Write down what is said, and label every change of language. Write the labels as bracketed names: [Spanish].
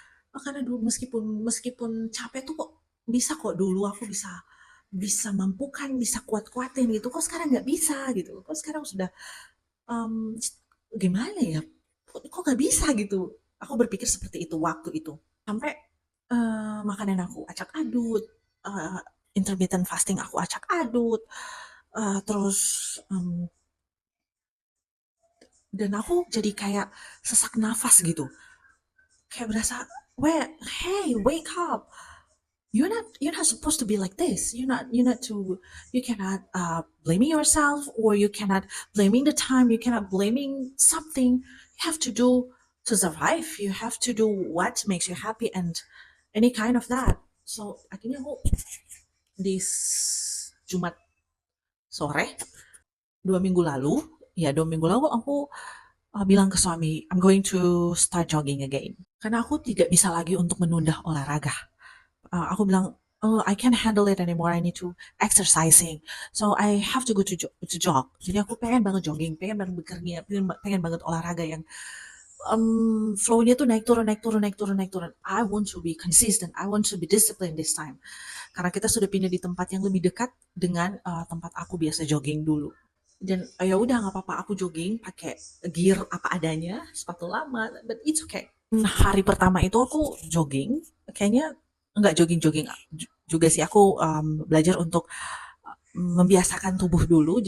[Indonesian] Karena dulu meskipun meskipun capek tuh kok bisa kok dulu aku bisa bisa mampukan bisa kuat-kuatin gitu kok sekarang nggak bisa gitu kok sekarang sudah um, gimana ya kok nggak bisa gitu aku berpikir seperti itu waktu itu sampai makanan aku acak adut, intermittent fasting aku acak adut, terus dan aku jadi kayak sesak nafas gitu. Kayak berasa, [English] hey, wake up. You're not supposed to be like this. You cannot blaming yourself or you cannot blaming the time. You cannot blaming something. You have to do to survive. You have to do what makes you happy and any kind of that. [Indonesian] So akhirnya aku di Jumat sore 2 minggu lalu, ya 2 minggu lalu aku bilang ke suami, [English] I'm going to start jogging again. [Indonesian] Karena aku tidak bisa lagi untuk menunda olahraga. Aku bilang, [English] oh, I can't handle it anymore. I need to exercising. So I have to go to jog. [Indonesian] Jadi aku pengen banget jogging, pengen banget bekerja, pengen banget olahraga yang flow-nya tuh naik turun naik turun naik turun naik turun. [English] I want to be consistent. I want to be disciplined this time. [Indonesian] Karena kita sudah pindah di tempat yang lebih dekat dengan tempat aku biasa jogging dulu. Dan ya udah nggak apa-apa aku jogging pakai gear apa adanya, sepatu lama, [English] but it's okay. [Indonesian] Hari pertama itu aku jogging, kayaknya nggak jogging-jogging juga sih, aku belajar untuk membiasakan tubuh dulu.